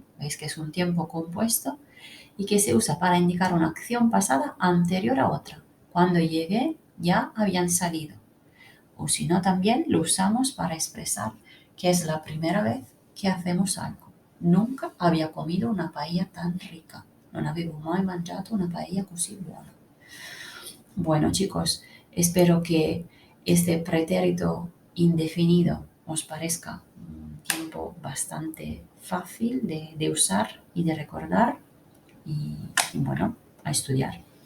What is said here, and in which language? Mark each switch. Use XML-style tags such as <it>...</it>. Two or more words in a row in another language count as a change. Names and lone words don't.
<es>Veis que es un tiempo compuesto y que se usa para indicar una acción pasada anterior a otra. Cuando llegué ya habían salido. O si no, también lo usamos para expresar que es la primera vez que hacemos algo. Nunca había comido una paella tan rica.</es> <it>Non avevo mai mangiato una paella così buona.</it> <es>Bueno, chicos, espero que este pretérito indefinido os parezca un tiempo bastante fácil de usar y de recordar. Y bueno, a estudiar.</es>